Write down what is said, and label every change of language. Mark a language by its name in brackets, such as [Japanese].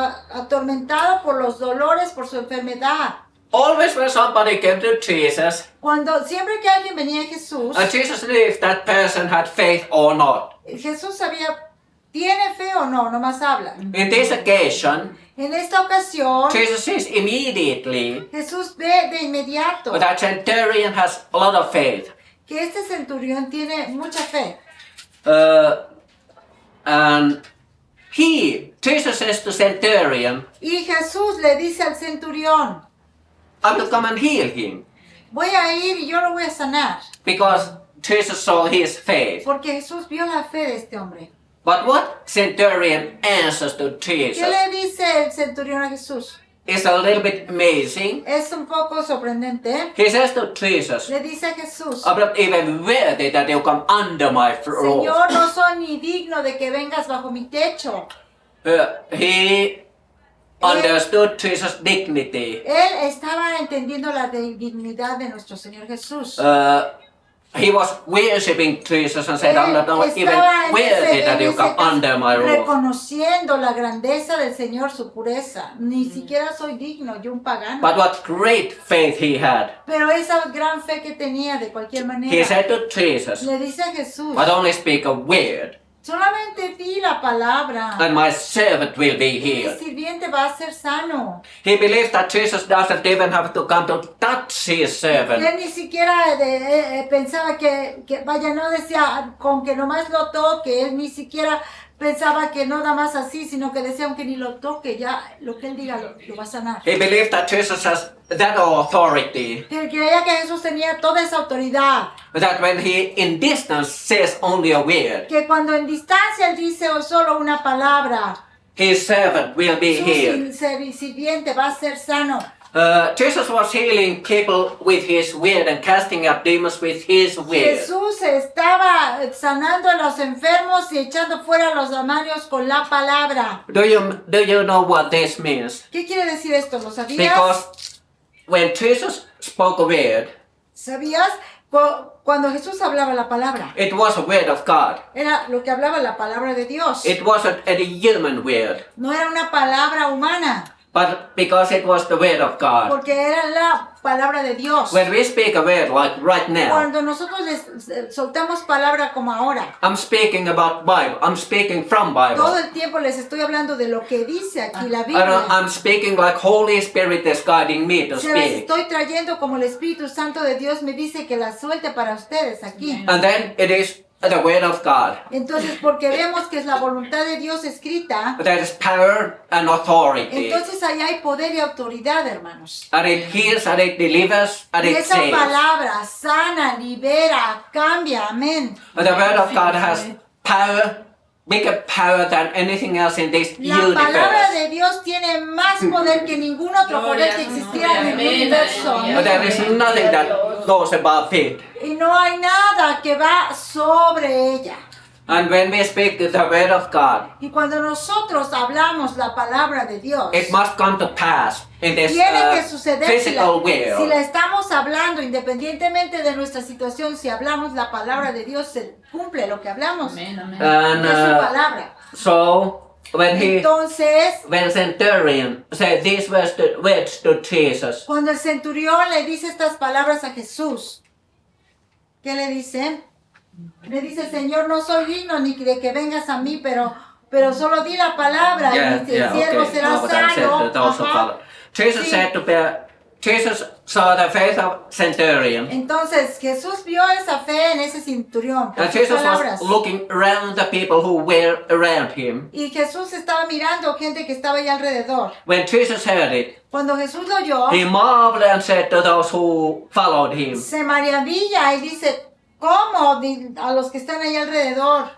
[Spanish] atormentado por los dolores, por su enfermedad. [English] Always when somebody came to Jesus, [Spanish] Siempre que alguien venía a Jesús, [English] Jesus knew if that person had faith or not. [Spanish] Jesús sabía, ¿tiene fe o no? Nomás habla. [English] In this occasion, [Spanish] En esta ocasión, [English] Jesus sees immediately [Spanish] Jesús ve de inmediato [English] that centurion has a lot of faith. [Spanish] que este centurión tiene mucha fe. [English] And Jesus says to centurion, [Spanish] Y Jesús le dice al centurión, [English] I will come and heal him. [Spanish] voy a ir y yo lo voy a sanar. [English] Because Jesus saw his faith. [Spanish] Porque Jesús vio la fe de este hombre. [English] But what centurion answers to [Spanish] ¿Qué [English] Jesus [Spanish] le dice el centurión a Jesús? [English] is a little bit amazing. [Spanish] Es un poco sorprendente. [English] He says to Jesus, [Spanish] Le dice a Jesús, [English] I'm not even worthy that you come under my roof. [Spanish] Señor, no soy ni digno de que vengas bajo mi techo. [English] He understood Jesus' dignity. [Spanish] Él estaba entendiendo la dignidad de nuestro Señor Jesús. [English] He was worshipping Jesus and said, I'm not even [Spanish] Estaba en [English] worthy that you [Spanish] ese [English] come [Spanish] caso [English] under my roof. [Spanish] reconociendo la grandeza del Señor, su pureza. Ni siquiera soy digno, yo un pagano. [English] But what great faith he had. [Spanish] Pero esa gran fe que tenía de cualquier [English] He [Spanish] manera, [English] said to Jesus, [Spanish] le dice a Jesús, [English] but only speak a word, [Spanish] solamente di la palabra [English] and my servant will be [Spanish] y mi [English] healed. [Spanish] sirviente va a ser sano. [English] He believed that Jesus doesn't even have to come to touch his servant. [Spanish] Él ni siquiera pensaba vaya, no decía con que nomás lo toque, él ni siquiera pensaba que no nada más así, sino que decía aunque ni lo toque, ya lo que él diga lo va a sanar. [English] He believed that Jesus has that authority, [Spanish] Él creía que Jesús tenía toda esa autoridad, [English] that when he in distance says only a word, [Spanish] que cuando en distancia él dice solo una palabra, [English] his servant will be healed. [Spanish] su sirviente va a ser sano. [English] Jesus was healing people with his word and casting out demons with his word. [Spanish] Jesús estaba sanando a los enfermos y echando fuera a los demonios con la palabra. [English] Do you know what this means? [Spanish] ¿Qué quiere decir esto? ¿Lo sabías? [English] Because when Jesus spoke a word, [Spanish] ¿Sabías? Cuando Jesús hablaba la palabra, [English] it was a word of God. [Spanish] era lo que hablaba la palabra de Dios. [English] It wasn't a human word, [Spanish] No era una palabra humana, [English] but because it was the word of God. [Spanish] porque era la palabra de Dios. [English] When we speak a word like right now, [Spanish] Cuando nosotros les soltamos palabra como ahora, [English] I'm speaking about Bible. I'm speaking from [Spanish] todo [English] Bible. [Spanish] el tiempo les estoy hablando de lo que dice aquí la [English] And [Spanish] Biblia. [English] I'm speaking like Holy Spirit is guiding me to [Spanish] Se las [English] speak. [Spanish] estoy trayendo como el Espíritu Santo de Dios me dice que la suelte para ustedes aquí. [English] And then it is the word of God. [Spanish] Entonces, porque vemos que es la voluntad de Dios escrita, [English] There is power and authority. [Spanish] entonces ahí hay poder y autoridad, hermanos. [English] And it heals and it delivers and [Spanish] Y [English] it [Spanish] esa [English] saves. [Spanish] palabra sana, libera, cambia, amén. [English] And the word of God has power, bigger power than anything else in this [Spanish] La palabra [English] universe. [Spanish] de Dios tiene más poder que ningún otro poder que existiera en el universo. [English] But there is nothing that goes above it. [Spanish] Y no hay nada que va sobre ella. [English] And when we speak the word of God, [Spanish] Y cuando nosotros hablamos la palabra de Dios, [English] it must come to pass in this [Spanish] tiene que suceder si la [English] physical world. [Spanish] estamos hablando, independientemente de nuestra situación, si hablamos la palabra de Dios, se cumple lo que hablamos. [English] And [Spanish] Es su palabra. [English] so when [Spanish] Entonces, [English] when centurion said these words to Jesus, [Spanish] cuando el centurión le dice estas palabras a Jesús, ¿qué le dice? Le dice, Señor, no soy digno ni de que vengas a mí, pero solo di la palabra y el siervo será [English] No, but that said [Spanish] sano. [English] to those who [Spanish] Ajá. [English] follow. Jesus [Spanish] Sí. [English] said to Jesus saw the faith of centurion, [Spanish] Entonces Jesús vio esa fe en ese centurión, por [English] and [Spanish] sus [English] Jesus [Spanish] palabras. [English] was looking around the people who were around him. [Spanish] Y Jesús estaba mirando gente que estaba ahí alrededor. [English] When Jesus heard it, [Spanish] Cuando Jesús lo oyó, [English] he marveled and said to those who followed him, [Spanish] se maravilla y dice, ¿cómo? A los que están ahí alrededor.